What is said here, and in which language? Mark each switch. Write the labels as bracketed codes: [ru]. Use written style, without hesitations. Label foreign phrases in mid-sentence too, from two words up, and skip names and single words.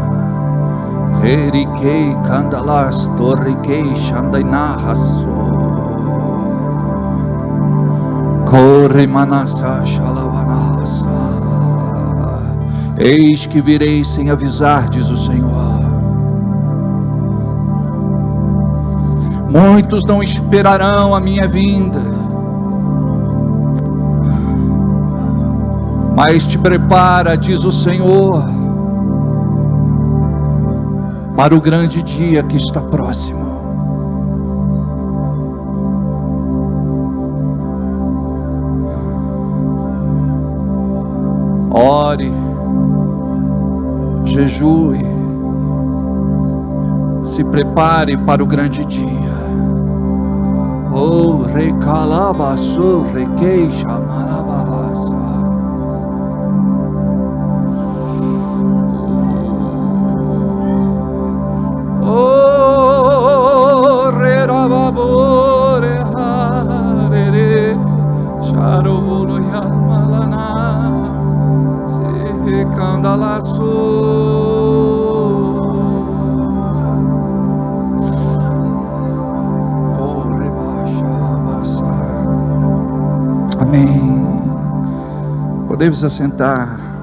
[pt] Herikei Kandalas Torikei Shandainahaso Kore Manasa Shalavanasa. Eis que virei sem avisar, diz o Senhor. Muitos não esperarão a minha vinda, mas te prepara, diz o Senhor, para o grande dia que está próximo. Ore, jejue, se prepare para o grande dia. Oh, recalabaçu, requeixa, marabasa. Oh, rerababore, harere, charobolo, yamalana, se recandalaçu. Amém. Podemos assentar.